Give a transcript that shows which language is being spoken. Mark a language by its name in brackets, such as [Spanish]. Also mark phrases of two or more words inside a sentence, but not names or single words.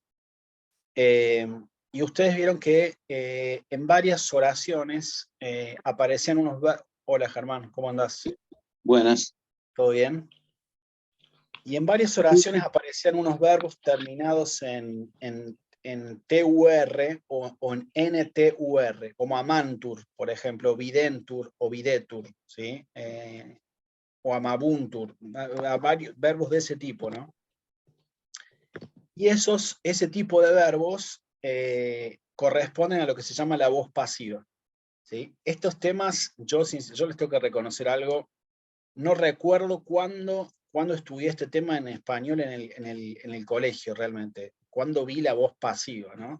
[Spanish] Eh, y ustedes vieron que en varias oraciones aparecían unos verbos. Hola Germán, ¿cómo andás? Buenas. ¿Todo bien? Y en varias oraciones aparecían unos verbos terminados en TUR o en NTUR, como amantur, por ejemplo, [Latin] videntur o videtur, [Spanish] ¿sí? O amabuntur, a varios verbos de ese tipo, ¿no? Y ese tipo de verbos corresponden a lo que se llama la voz pasiva, ¿sí? Estos temas, yo les tengo que reconocer algo, no recuerdo cuándo estudié este tema en español en el colegio realmente, cuándo vi la voz pasiva, ¿no?